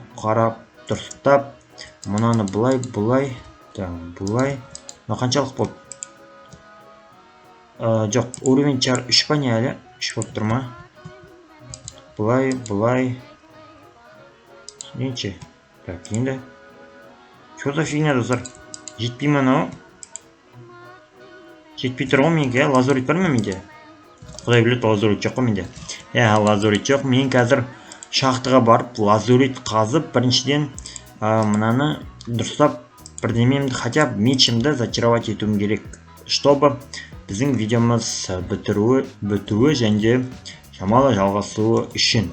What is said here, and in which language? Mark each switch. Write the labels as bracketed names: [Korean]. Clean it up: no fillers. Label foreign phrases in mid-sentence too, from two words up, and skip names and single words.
[Kazakh] Қарап, дұрыстап. Мұнаны бұлай. Так, бұлай. Мұна қаншалық болды? Жоқ, [Russian] уровень чар [Kazakh] 3 па не әлі? 3 болып тұр ма? Бұлай. [Russian] Нече? Так, енді. Что за фигня, [Kazakh] достар? Жетпей ма мынау? Жетпей тұр ғой менге, лазурит бар ма менде? Құдай біледі, лазурит жоқ қой менде. Лазурит жоқ. Мен қазір шахтаға барып, лазурит қазып, біріншіден мынаны дұрыстап бірдемемді, хотя мечімді зачаровать етуім керек, чтобы біздің видеомыз бітуі және шамалы жалғасуы үшін.